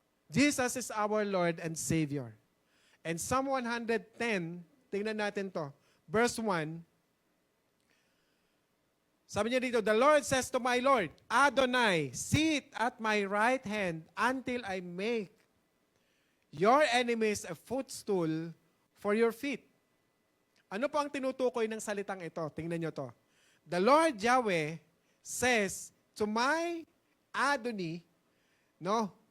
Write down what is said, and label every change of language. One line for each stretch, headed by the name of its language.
English: Jesus is our Lord and Savior. And Psalm 110,
Filipino: tingnan natin to.
English: Verse 1,
Filipino: sabi niya dito,
English: the Lord says to my Lord, Adonai, sit at my right hand until I make your enemies a footstool for your feet.
Filipino: Ano po ang tinutukoy ng salitang ito? Tingnan nyo to.
English: The Lord Yahweh says to my Adonai, no?